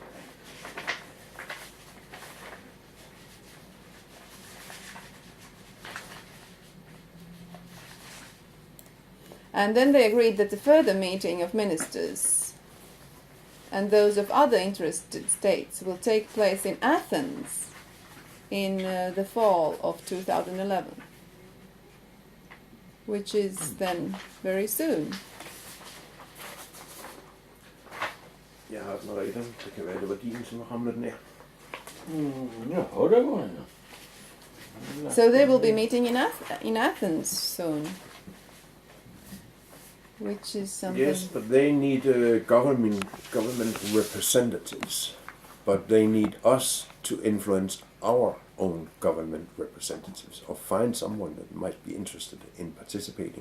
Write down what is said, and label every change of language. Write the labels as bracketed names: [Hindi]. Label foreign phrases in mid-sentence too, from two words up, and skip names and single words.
[English] And then they agreed that the further meeting of ministers and those of other interested states will take place in Athens in the fall of 2011, which is then very soon. [Danish] Jeg har den redan. Det kan være, det var din, som ramlede den her. Ja, det var det. [English] So they will be meeting in Athens soon, which is something. Yes, but they need government representatives. But they need us to influence our own government representatives, or find someone that might be interested in participating.